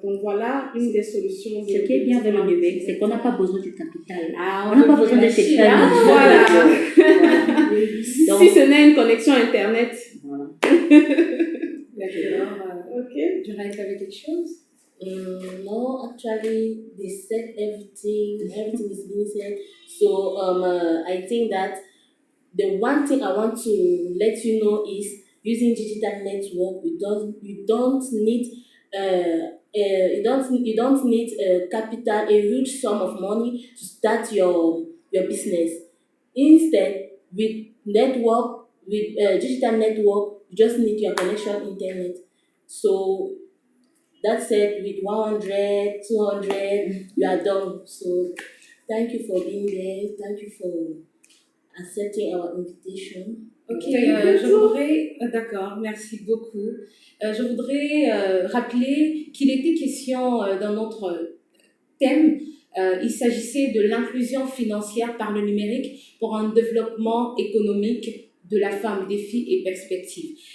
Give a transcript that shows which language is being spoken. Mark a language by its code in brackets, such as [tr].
[fr] Donc voilà une des solutions. Ce qui est bien avec le numérique, c'est qu'on n'a pas besoin du capital. Ah, on n'a pas besoin de ces Voilà. Si ce n'est une connexion Internet. Voilà. Ok. Tu restes avec quelque chose? [en] No, actually, they said everything is being said. So I think that the one thing I want to let you know is using digital network, you don't need capital, a huge sum of money to start your business. Instead, with digital network, you just need your connection internet. So that's it, with 100, 200, you are done. So thank you for being there. Thank you for accepting our invitation. [fr] Ok, je voudrais, d'accord, merci beaucoup. Je voudrais rappeler qu'il était question dans notre thème, il s'agissait de l'inclusion financière par le numérique pour un développement économique de la femme, défis et perspectives.